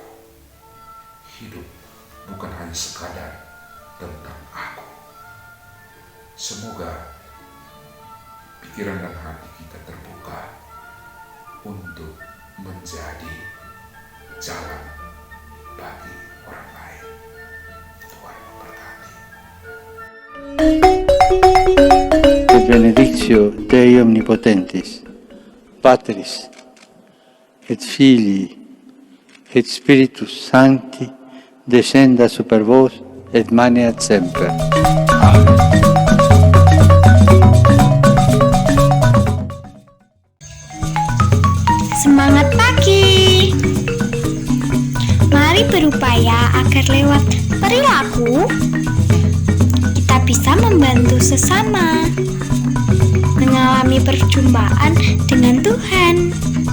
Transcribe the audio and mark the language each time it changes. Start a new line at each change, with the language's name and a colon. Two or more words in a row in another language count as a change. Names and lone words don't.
Indonesian: Hidup bukan hanya sekadar tentang aku. Semoga pikiran dan hati kita terbuka untuk menjadi jalan bagi orang lain. Tuhan memberkati.
Latin: Benedictio Dei Omnipotentis, Patris et Filii et Spiritus Sancti, descenda super vos et maneat semper. Amen.
Indonesian: Semangat pagi! Mari berupaya agar lewat perilaku kita bisa bisa membantu sesama, mengalami perjumpaan dengan Tuhan.